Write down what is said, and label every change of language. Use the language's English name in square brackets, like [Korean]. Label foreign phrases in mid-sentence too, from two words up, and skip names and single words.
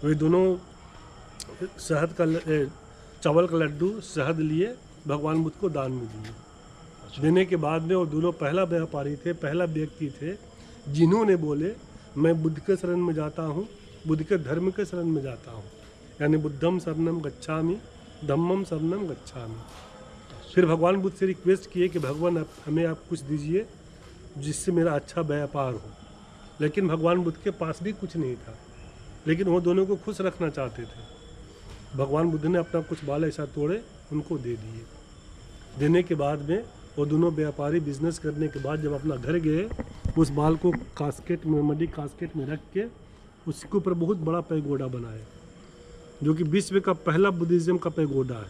[Hindi] वे दोनों चावल का लड्डू शहद लिए, भगवान बुद्ध को दान में दिए। देने के बाद में वो दोनों पहला व्यापारी थे, पहला व्यक्ति थे जिन्होंने बोले मैं बुद्ध के शरण में जाता हूँ, बुद्ध के धर्म के शरण में जाता हूँ। यानी [Pali] बुद्धम शरणम गच्छामि, धम्मम शरणम गच्छामि। [Hindi] फिर भगवान बुद्ध से रिक्वेस्ट किए कि भगवान हमें आप कुछ दीजिए जिससे मेरा अच्छा व्यापार हो। लेकिन भगवान बुद्ध के पास भी कुछ नहीं था, लेकिन वो दोनों को खुश रखना चाहते थे। भगवान बुद्ध ने अपना कुछ बाल ऐसा तोड़े उनको दे दिए। देने के बाद में वो दोनों व्यापारी बिजनेस करने के बाद जब अपना घर गए, उस बाल को कास्केट में, [English] muddy casket [Hindi] में रख के उसके ऊपर बहुत बड़ा पैगोडा बनाया, जो कि विश्व का पहला बुद्धिज्म का पैगोडा है।